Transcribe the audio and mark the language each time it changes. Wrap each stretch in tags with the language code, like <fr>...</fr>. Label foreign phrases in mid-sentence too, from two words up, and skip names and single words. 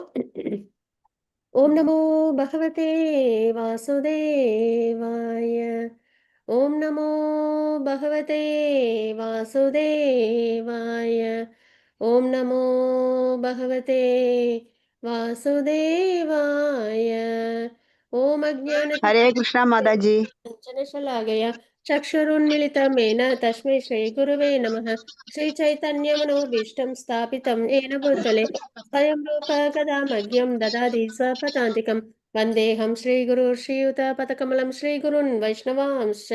<sa>ॐ नमो भगवते वासुदेवाय. ॐ नमो भगवते वासुदेवाय. ॐ नमो भगवते वासुदेवाय. ॐ अज्ञान</sa> <hi>हरे कृष्णा माता जी।</hi> <sa>शलाघया चक्षुरुन्मिलितमेन तस्मै श्रीगुरुवे नमः। श्रीचैतन्यमनोभीष्टं स्थापितं येन भूतले स्वयं रूप कदा मह्यं ददाति स्वपदान्तिकं। वन्देऽहं श्रीगुरु श्रीयुतपदकमलं श्रीगुरुन् वैष्णवांश्च।</sa>